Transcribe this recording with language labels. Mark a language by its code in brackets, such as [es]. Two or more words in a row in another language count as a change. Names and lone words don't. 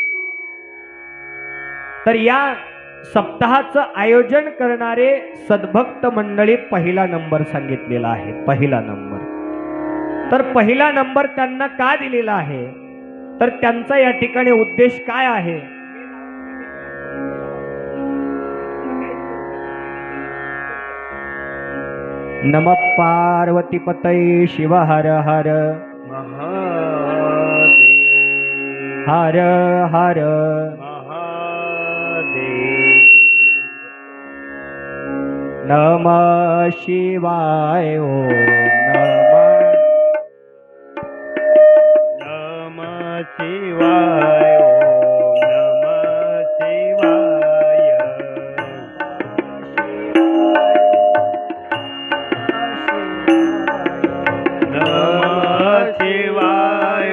[mr] तर या सप्ताहाचं आयोजन करणारे सद्भक्त मंडळी पहिला नंबर सांगितलेला आहे. पहिला नंबर. तर पहिला नंबर त्यांना का दिलेला आहे? तर त्यांचा या ठिकाणी उद्देश काय आहे? [sa] नमः पार्वती पतये शिव हर हर महादेव हर हर महादेव. नमः शिवाय. नमः शिवाय. नमः शिवाय. नमः शिवाय.